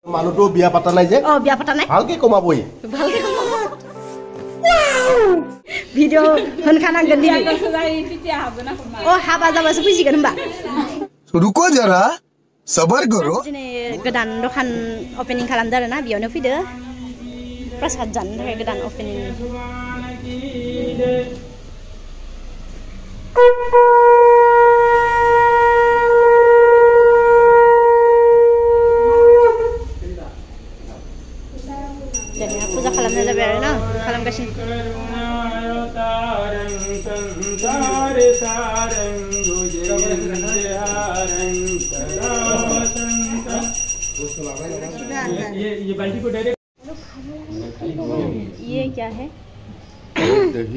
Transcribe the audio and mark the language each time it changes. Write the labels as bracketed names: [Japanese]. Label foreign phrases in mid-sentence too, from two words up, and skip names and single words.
[Assamese] মানুহটো বিয়া পাতা নাই যে বিয়া পাতা নাই ভালকে কমাবই [Bodo] भिडिअ होनखाना गोन्दि हाबा जाबासो फैसिगोन होनबा [Hindi] रुको जरा सबर करो [Bodo] दिनै गोदान दखान ओपनिं खालामदों आरोना बेयावनो फैदो प्रसाद जानो थाखाय गोदान ओपनिं jadi puja खालामनाय जाबाय आरोना खालामगासिनो [Hindi] ये बाल्टी को डायरेक्ट ये क्या है दही